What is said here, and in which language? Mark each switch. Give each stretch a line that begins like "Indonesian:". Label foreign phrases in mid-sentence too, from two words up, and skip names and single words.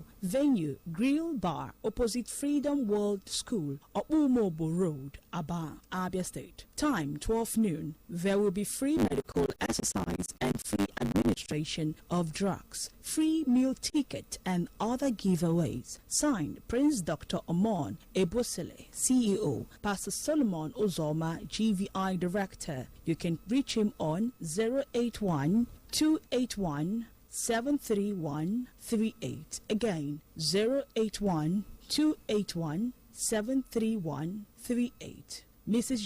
English: Venue Grill Bar opposite Freedom World School, Obumobo Road, Aba, Abia State. Time 12 noon. There will be free medical exercise and free administration of drugs, free meal ticket and other giveaways. Signed Prince Dr. Omon Ebosele, CEO, Pastor Solomon Ozoma, GVI Director. You can reach him on 081 281 73138. Again, 081 281 73138. Mrs.